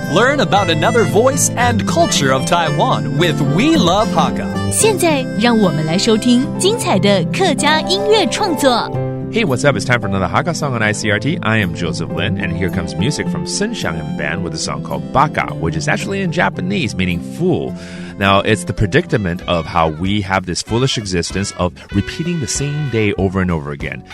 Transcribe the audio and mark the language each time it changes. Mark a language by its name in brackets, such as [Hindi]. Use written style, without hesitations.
[English] Learn about another voice and culture of Taiwan with We Love Hakka. [Chinese] 现在让我们来收听精彩的客家音乐创作。 [English] Hey, what's up? It's time for another Hakka song on ICRT. I am Joseph Lin, and here comes music from Sun Xiangyan Band with a song called Baka, which is actually in Japanese meaning fool. Now, it's the predicament of how we have this foolish existence of repeating the same day over and over again.